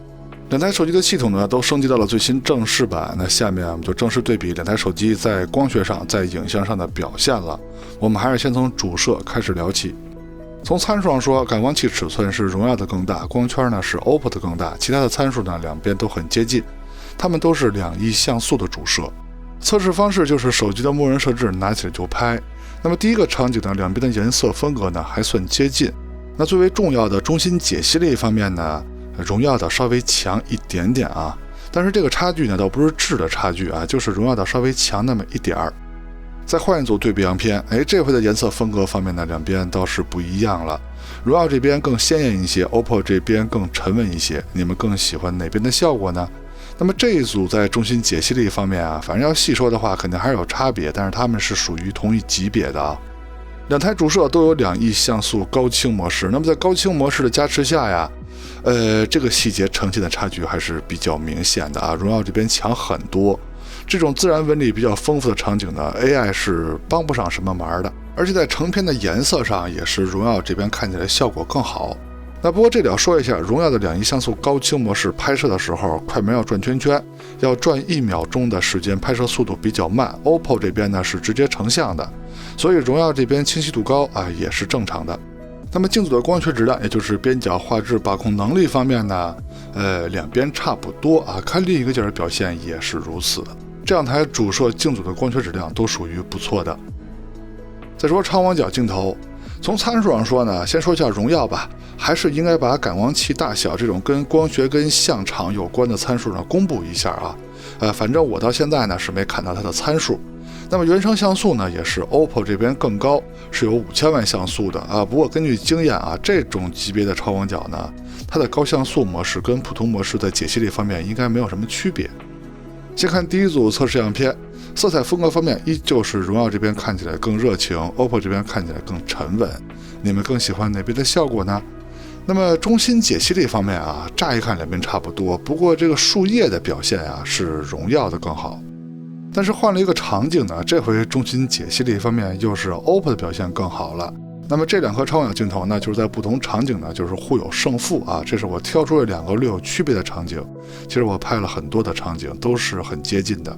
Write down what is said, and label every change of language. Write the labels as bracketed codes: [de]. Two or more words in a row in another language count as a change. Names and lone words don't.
[zh] 兩台手機的系統呢都升級到了最新正式版，那下面我們就正式对比两台手机在光学上、在影像上的表现了。我们还是先从主攝開始聊起。從參數上說，感光器尺寸是榮耀的更大，光圈呢是 OPPO 的更大，其他的參數呢兩邊都很接近，它們都是2億像素的主攝。測試方式就是手機的默認設置，拿起來就拍。那麼第一個場景呢，兩邊的顏色風格呢還算接近。那最為重要的中心解析力方面呢，榮耀的稍微強一點點啊，但是這個差距呢倒不是質的差距啊，就是榮耀的稍微強那麼一點兒。再換一組對比樣片，這回的顏色風格方面呢，兩邊倒是不一樣了。榮耀這邊更鮮豔一些 ，OPPO 這邊更沉穩一些。你們更喜歡哪邊的效果呢？那麼這一組在中心解析力方面啊，反正要細說的話，肯定還是有差別，但是它們是屬於同一級別的啊。两台主攝都有2亿像素高清模式，那麼在高清模式的加持下呀，這個細節呈现的差距還是比較明顯的啊。榮耀這邊強很多。這種自然紋理比較豐富的場景呢 ，AI 是幫不上什麼忙的，而且在成片的顏色上也是榮耀這邊看起來效果更好。那不過這裡要說一下，榮耀的2亿像素高清模式拍攝的時候，快門要轉圈圈，要轉1秒鐘的時间，拍攝速度比較慢。OPPO 這邊呢是直接成像的，所以榮耀這邊清晰度高啊也是正常的。那麼鏡組的光學質量，也就是邊角畫質把控能力方面呢，兩邊差不多啊，看另一個角的表現也是如此。這两台主攝鏡組的光学質量都屬於不錯的。再說超廣角鏡頭，從參數上說呢，先說一下榮耀吧，還是應該把感光器大小這種跟光學跟像場有關的參數呢公布一下啊。反正我到現在呢是沒看到它的參數。那麼原生像素呢也是 OPPO 這邊更高，是有5000萬像素的啊。不過根據經驗啊，這種級別的超廣角呢，它的高像素模式跟普通模式在解析力方面應該沒有什麼區別。先看第一組測試樣片，色彩風格方面依舊是榮耀這邊看起來更熱情 ，OPPO 這邊看起來更沉穩。你們更喜歡哪邊的效果呢？那麼中心解析力方面啊，乍一看兩邊差不多，不過這個樹葉的表現啊是榮耀的更好。但是換了一個場景呢，這回中心解析力方面又是 OPPO 的表現更好了。那麼這2顆超廣角鏡頭呢，就是在不同场景呢，就是互有勝負啊。这是我挑出了2個略有區別的場景。其實我拍了很多的場景，都是很接近的。